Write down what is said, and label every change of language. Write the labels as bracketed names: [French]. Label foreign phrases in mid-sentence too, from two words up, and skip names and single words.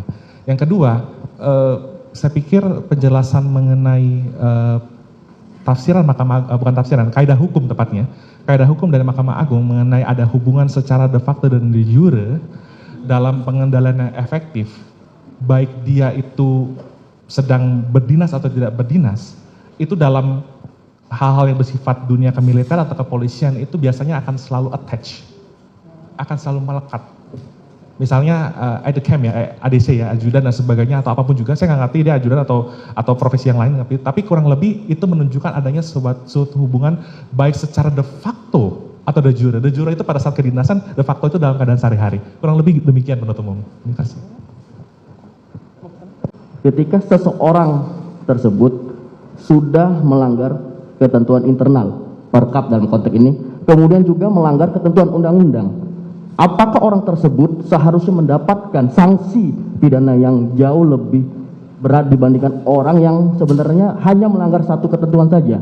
[Indonesian] Yang kedua, saya pikir penjelasan mengenai tafsiran bukan tafsiran, kaidah hukum tepatnya, kaidah hukum dari Mahkamah Agung mengenai ada hubungan secara [Latin] de facto [Indonesian] dan [Latin] de jure [Indonesian] dalam pengendalian yang efektif, baik dia itu sedang berdinas atau tidak berdinas, itu dalam hal-hal yang bersifat dunia kemiliteran atau kepolisian itu biasanya akan selalu attach, akan selalu melekat. Misalnya ADCAM ya, ADC ya, ajudan dan sebagainya atau apapun juga, saya nggak ngerti dia ajudan atau profesi yang lain, tapi kurang lebih itu menunjukkan adanya suatu hubungan baik secara [Latin] de facto [Indonesian] atau [Latin] de jure. De jure [Indonesian] itu pada saat kedinasan, [Latin] de facto [Indonesian] itu dalam keadaan sehari-hari. Kurang lebih demikian menurut umum. Terima kasih. Ketika seseorang tersebut sudah melanggar ketentuan internal Perkap dalam konteks ini, kemudian juga melanggar ketentuan undang-undang, apakah orang tersebut seharusnya mendapatkan sanksi pidana yang jauh lebih berat dibandingkan orang yang sebenarnya hanya melanggar satu ketentuan saja?